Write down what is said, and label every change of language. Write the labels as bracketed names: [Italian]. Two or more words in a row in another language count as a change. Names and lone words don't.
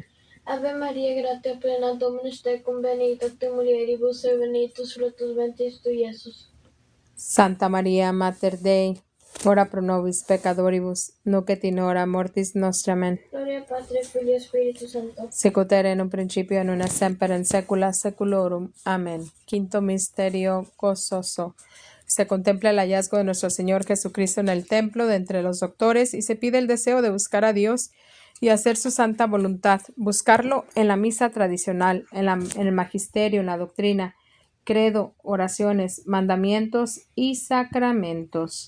[Latin] Ave Maria, gratia plena, Dominus tecum, benedicta tu mulieribus, et benedictus fructus ventris tui, Iesus. Santa María, Mater Dei, ora pro nobis peccatoribus, nunc et in hora mortis nostre. Amen. Gloria Patri, Filii et Spiritus Sancto. Sicut erat in un principio, nun et semper, in saecula saeculorum. [Spanish] Amén. Quinto misterio gozoso. Se contempla el hallazgo de nuestro Señor Jesucristo en el templo de entre los doctores y se pide el deseo de buscar a Dios y hacer su santa voluntad. Buscarlo en la misa tradicional, en el magisterio, en la doctrina, credo, oraciones, mandamientos y sacramentos.